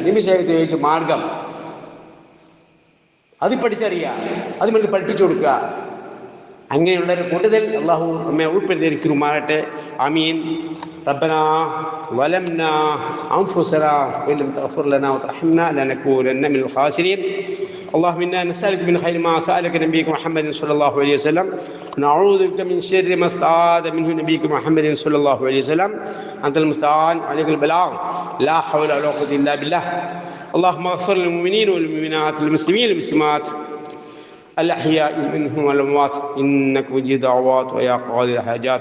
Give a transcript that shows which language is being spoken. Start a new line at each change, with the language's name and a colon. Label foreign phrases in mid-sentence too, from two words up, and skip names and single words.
Malayalam: നബി
Arabic: صلى الله عليه وسلم
Malayalam: മാർഗം അത് പഠിച്ചറിയുക, അത് നമുക്ക് പഠിപ്പിച്ചു കൊടുക്കുക. അങ്ങനെയുള്ളൊരു കൂട്ടത്തിൽ അള്ളാഹു നമ്മെ ഉൾപ്പെടുത്തിയിരിക്കുമാറട്ടെ. ആമീൻ.
Arabic: ربنا ظلمنا أنفسنا وإن لم تغفر لنا وترحمنا لنكونن من الخاسرين. اللهم إنا نسألك من خير ما سألك نبيك محمد صلى الله عليه وسلم ونعوذ بك من شر ما استعاذ منه نبيك محمد صلى الله عليه وسلم. أنت المستعان وعليك البلاغ، لا حول ولا قوة إلا بالله. اللهم اغفر للمؤمنين والمؤمنات والمسلمين والمسلمات الأحياء منهم والأموات إنك مجيب دعوات ويا قاضي الحاجات.